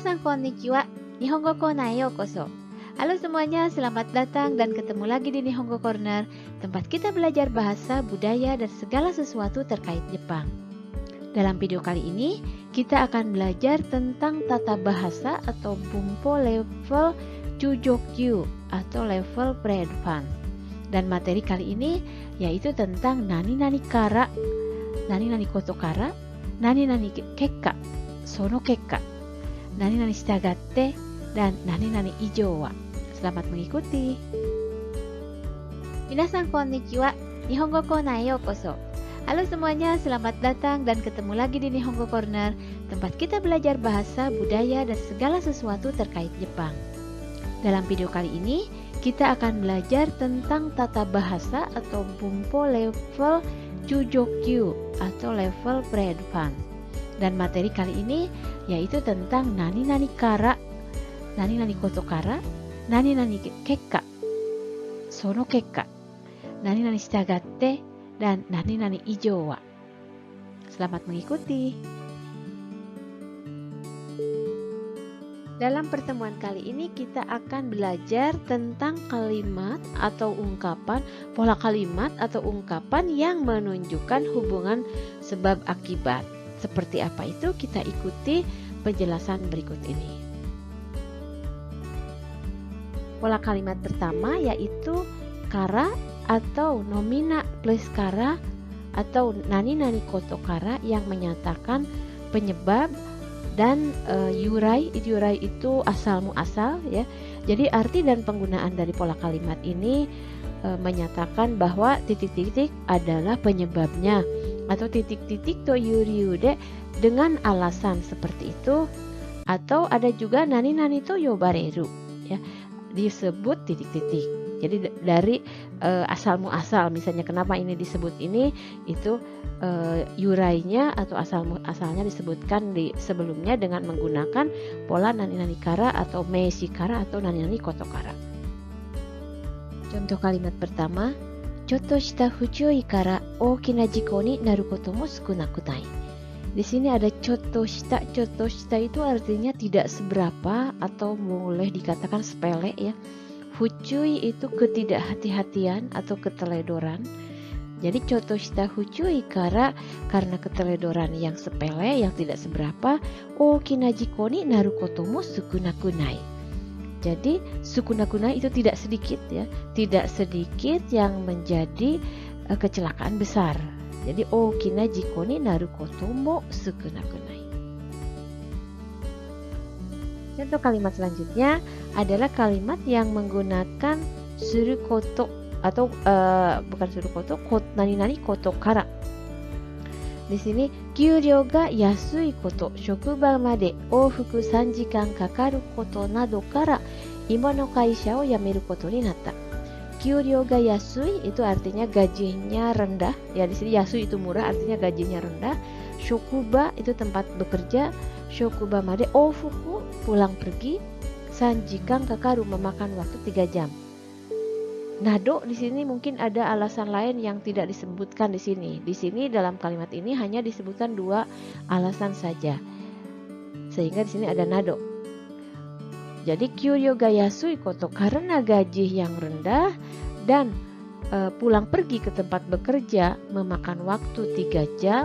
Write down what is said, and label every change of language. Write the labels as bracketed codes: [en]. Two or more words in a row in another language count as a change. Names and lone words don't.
[ja] こんにちは。日本語コノへようこそ. [id] Halo semuanya, selamat datang dan ketemu lagi di Nihongo Corner, tempat kita belajar bahasa, budaya, dan segala sesuatu terkait Jepang. Dalam video kali ini, kita akan belajar tentang tata bahasa atau bumpo level Chujokyu atau level pre-advance. Dan materi kali ini yaitu tentang [ja] 何々から, 何々ことから, 何々結果, その結果, 何々従って, [id] dan [ja] 何々以上は. [id] Selamat mengikuti. [ja] 皆さんこんにちは。日本語コノへようこそ. [id] Halo semuanya, selamat datang dan ketemu lagi di Nihongo Corner, tempat kita belajar bahasa, budaya, dan segala sesuatu terkait Jepang. Dalam video kali ini, kita akan belajar tentang tata bahasa atau bumpo level Chujokyu atau level pre-advance. Dan materi kali ini yaitu tentang [ja] 何々から, 何々ことから, 何々結果, その結果, 何々従って, [id] dan [ja] 何々以上は. [id] Selamat mengikuti. Dalam pertemuan kali ini kita akan belajar tentang kalimat atau ungkapan, pola kalimat atau ungkapan yang menunjukkan hubungan sebab akibat. Seperti apa itu? Kita ikuti penjelasan berikut ini. Pola kalimat pertama yaitu kara atau nomina plus kara atau [ja] 何々ことから [id] yang menyatakan penyebab dan yurai itu asal muasal ya. Jadi arti dan penggunaan dari pola kalimat ini menyatakan bahwa titik-titik adalah penyebabnya atau titik-titik [ja] とゆりうで [id] dengan alasan seperti itu, atau ada juga [ja] 何々と呼ばれる [id] ya, disebut titik-titik. Jadi dari asal muasal, misalnya kenapa ini disebut ini, itu yurainya atau asalnya disebutkan di sebelumnya dengan menggunakan pola [ja] 何々から [id] atau [ja] 名詞から [id] atau [ja] 何々ことから. [id] Contoh kalimat pertama, [ja] ちょっとした不注意から大きな事故になることも少なくない. [id] Di sini ada [ja] ちょっとした. ちょっとした [id] itu artinya tidak seberapa atau boleh dikatakan sepele ya. Fuchui itu ketidakhati-hatian atau keteledoran. Jadi [ja] ちょっとした不注意 [id] karena keteledoran yang sepele, yang tidak seberapa, [ja] 大きな事故になることも少なくない. [id] Jadi [ja] 少なくない [id] itu tidak sedikit ya, tidak sedikit yang menjadi kecelakaan besar. [ja] Jadi 大きな事故になることも少なくない. [id] Contoh kalimat selanjutnya adalah kalimat yang menggunakan [ja] すること [id] atau bukan [ja] すること, 何々ことから. [id] Di sini [ja] 給料が安いこと、職場まで往復3時間かかることなどから今の会社を辞めることになった. 給料が安い [id] itu artinya gajinya rendah. Ya di sini yasui itu murah, artinya gajinya rendah. Shokuba itu tempat bekerja. [ja] 職場まで往復 [id] pulang pergi. [ja] 3時間かかる [id] memakan waktu 3 jam. Nado di sini mungkin ada alasan lain yang tidak disebutkan di sini. Di sini dalam kalimat ini hanya disebutkan 2 alasan saja. Sehingga di sini ada nado. Jadi [ja] 給料が安いこと [id] karena gaji yang rendah dan pulang pergi ke tempat bekerja memakan waktu 3 jam.